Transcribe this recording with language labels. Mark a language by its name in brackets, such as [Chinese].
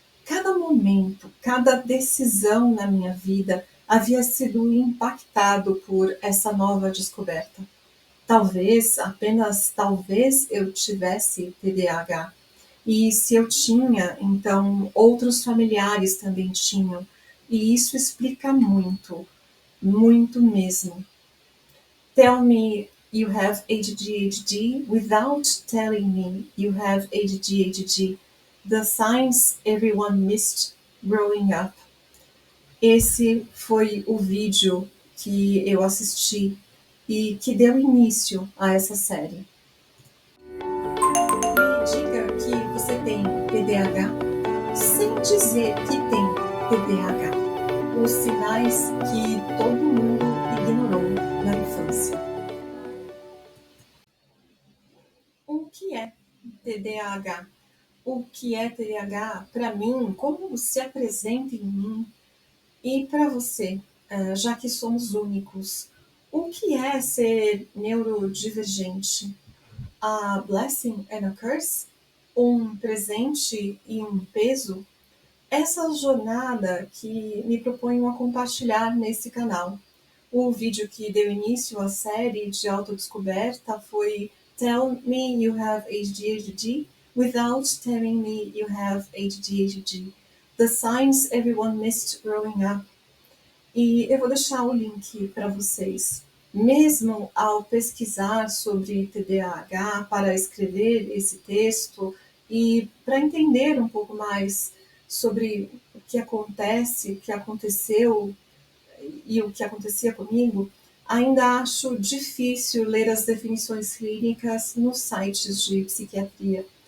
[Portuguese] Cada momento, cada decisão na minha vida havia sido impactado por essa nova descoberta. Talvez, apenas talvez, eu tivesse TDAH. E se eu tinha, então outros familiares também tinham. E isso explica muito, muito mesmo. [English] Tell me you have ADHD without telling me you have ADHD. The signs everyone missed growing up. [Portuguese] Esse foi o vídeo que eu assisti e que deu início a essa série. Me diga que você tem TDAH sem dizer que tem TDAH. Os sinais que todo mundo ignorou na infância. O que é TDAH? O que é TDAH para mim? Como se apresenta em mim? E para você, já que somos únicos, o que é ser neurodivergente? [English] A blessing and a curse? [Portuguese] Um presente e um peso? Essa jornada que me proponho a compartilhar nesse canal. O vídeo que deu início à série de autodescoberta foi [English] Tell Me You Have ADHD Without Telling Me You Have ADHD. The Signs Everyone Missed Growing Up. [Portuguese] E eu vou deixar o link para vocês. Mesmo ao pesquisar sobre TDAH para escrever esse texto e para entender um pouco mais sobre o que acontece, o que aconteceu e o que acontecia comigo, ainda acho difícil ler as definições clínicas nos sites de psiquiatria.